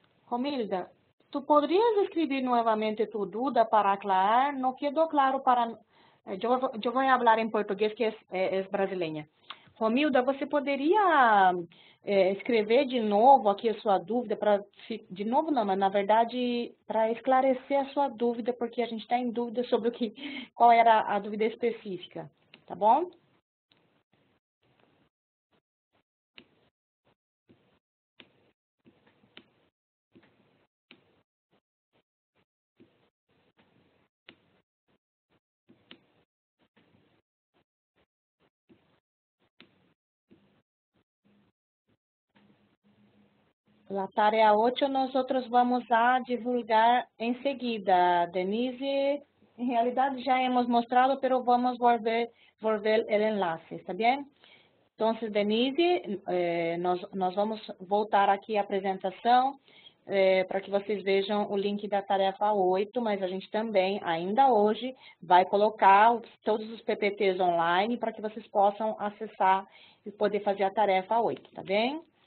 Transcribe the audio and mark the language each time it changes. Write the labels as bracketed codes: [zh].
[es] Romilda, ¿tú podrías escribir nuevamente tu duda para aclarar? No quedó claro para... Yo voy a hablar en portugués, que es brasileña. [pt] Romilda, você poderia escrever de novo aqui a sua dúvida, de novo não, mas na verdade para esclarecer a sua dúvida, porque a gente está em dúvida sobre qual era a dúvida específica, tá bom? [es] La tarea 8 nosotros vamos a divulgar enseguida. Denise, en realidad ya hemos mostrado, pero vamos a volver el enlace, ¿está bien? [pt] Entonces, Denise, nós vamos voltar aqui a apresentação para que vocês vejam o link da tarefa 8, mas a gente também, ainda hoje, vai colocar todos os PPTs online para que vocês possam acessar e poder fazer a tarefa 8, tá bem?